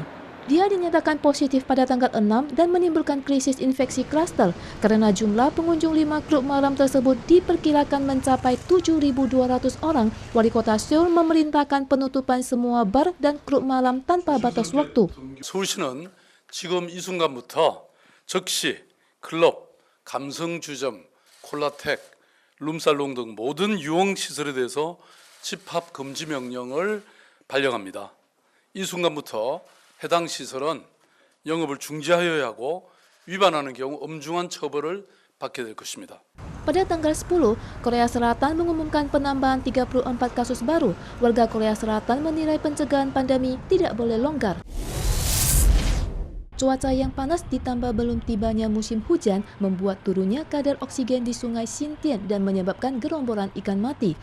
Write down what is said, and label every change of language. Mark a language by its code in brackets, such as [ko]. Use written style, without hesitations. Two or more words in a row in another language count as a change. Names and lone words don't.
[id] Dia dinyatakan positif pada tanggal 6 dan menimbulkan krisis infeksi klaster karena jumlah pengunjung 5 klub malam tersebut diperkirakan mencapai 7.200 orang. Wali Kota Seoul memerintahkan penutupan semua bar dan klub malam tanpa batas waktu. [ko] 서울시는 지금 이 순간부터 즉시 클럽, 감성주점, 콜라텍, 룸살롱 등 모든 유흥시설에 대해서 집합 금지 명령을 발령합니다. 이 순간부터 해당 시설은 영업을 중지하여야 하고 위반하는 경우 엄중한 처벌을 받게 될 것입니다. [id] Pada tanggal 10, Korea Selatan mengumumkan penambahan 34 kasus baru. Warga Korea Selatan menilai pencegahan pandemi tidak boleh longgar. Cuaca yang panas ditambah belum tibanya musim hujan membuat turunnya kadar oksigen di sungai Xindian dan menyebabkan gerombolan ikan mati.